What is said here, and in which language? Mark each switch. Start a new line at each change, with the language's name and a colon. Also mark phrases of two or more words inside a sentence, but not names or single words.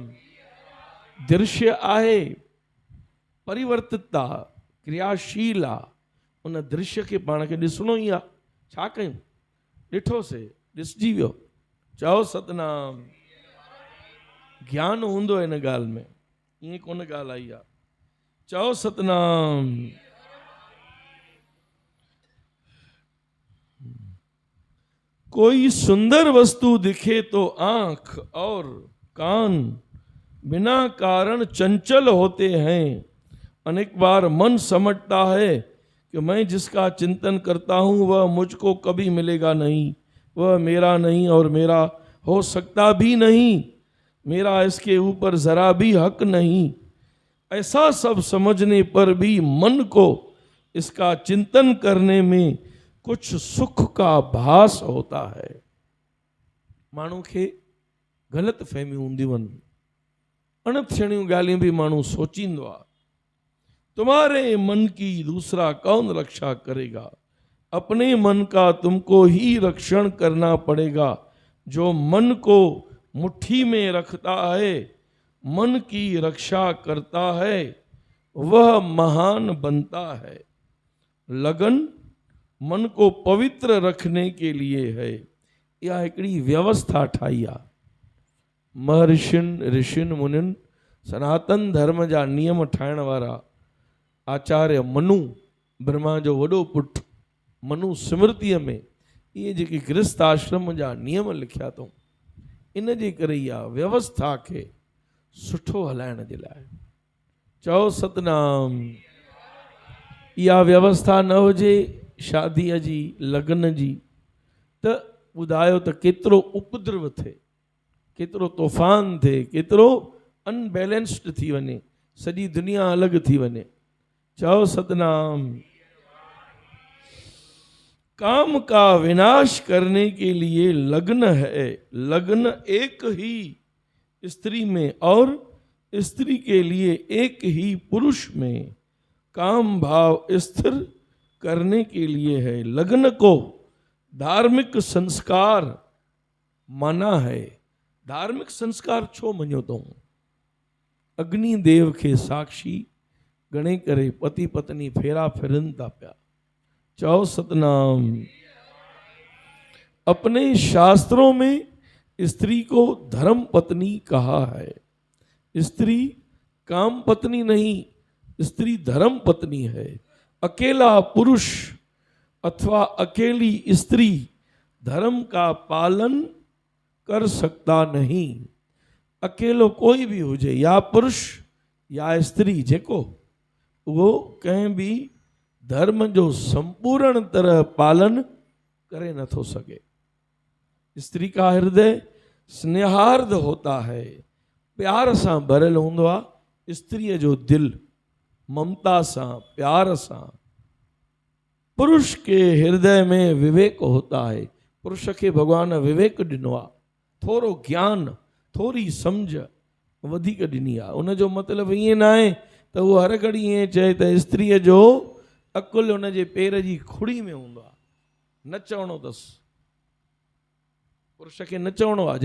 Sindhi: दृश्य आहे, परिवर्तितता, क्रियाशील आहे। उन दृश्य खे पाण खे ॾिसणो ई आहे। छा कयूं? ॾिठोसीं, ॾिसजी वियो। चओ सतनाम। ज्ञान हूंदो हिन ॻाल्हि में, ईअं कोन ॻाल्हि आई आहे। चओ सतनाम।
Hindi: कोई सुंदर वस्तु दिखे तो आंख और कान बिना कारण चंचल होते हैं। अनेक बार मन समझता है कि मैं जिसका चिंतन करता हूँ वह मुझको कभी मिलेगा नहीं, वह मेरा नहीं और मेरा हो सकता भी नहीं। मेरा इसके ऊपर जरा भी हक नहीं। ऐसा सब समझने पर भी मन को इसका चिंतन करने में कुछ सुख का भास होता है।
Sindhi: माण्हू खे ग़लति फहमियूं हूंदियूं आहिनि, अणथियणियूं ॻाल्हियूं बि माण्हू सोचींदो आहे।
Hindi: तुम्हारे मन की दूसरा कौन रक्षा करेगा, अपने मन का तुमको ही रक्षण करना पड़ेगा। जो मन को मुट्ठी में रखता है, मन की रक्षा करता है, वह महान बनता है। लगन मन को पवित्र रखने के लिए है।
Sindhi: यह हिकिड़ी व्यवस्था ठाही आहे। महर्षियुनि ऋषियुनि मुनियुनि सनातन धर्म जा नियम ठाहिण वारा आचार्य मनु, ब्रह्मा जो वॾो पुटु मनु स्मृतिअ में इहे जेके गृहस्थ आश्रम जा नियम लिखिया अथऊं, इन जे करे इहा व्यवस्था खे सुठो हलाइण जे लाइ। चओ सतनाम। इहा व्यवस्था न हुजे शादीअ जी, लग्न जी, त ॿुधायो त केतिरो उपद्रव थिए, केतिरो तूफ़ान थिए, केतिरो अनबैलेंस्ड थी वञे, सॼी दुनिया अलॻि थी वञे। चओ सतनाम।
Hindi: काम का विनाश करने के लिए लग्न है। लग्न एक ही स्त्री में और स्त्री के लिए एक ही पुरुष में काम भाव स्थिर करने के लिए है। लग्न को धार्मिक संस्कार माना है।
Sindhi: धार्मिक संस्कार छो मञियो अथऊं? अग्नि देव के साक्षी गणे करे पति पत्नी फेरा फिरन था पिया। चओ सतनाम।
Hindi: अपने शास्त्रों में स्त्री को धर्म पत्नी कहा है। स्त्री काम पत्नी नहीं, स्त्री धर्म पत्नी है। अकेला पुरुष अथवा अकेली स्त्री धर्म का पालन कर सकता नहीं।
Sindhi: अकेलो कोई भी हुजे, या पुरुष या स्त्री, जेको वो कंहिं भी धर्म जो संपूर्ण तरह पालन करे नथो सके।
Hindi: स्त्री का हृदय स्नेहार्द होता है,
Sindhi: प्यार सां भरियल हूंदो आहे। स्त्रीअ जो दिल ममता सां, प्यार सां।
Hindi: पुरुष के हृदय में विवेक होता है।
Sindhi: पुरुष के भगवान विवेक ॾिनो आहे, थोरो ज्ञान, थोरी सम्झ वधीक ॾिनी आहे। उनजो मतिलबु ईअं न आहे त उहो हर घड़ी ईअं चए त स्त्रीअ जो अकुल उनजे पेर जी खुड़ी में हूंदो आहे। न चवणो अथसि, पुरुष खे न चवणो आहे।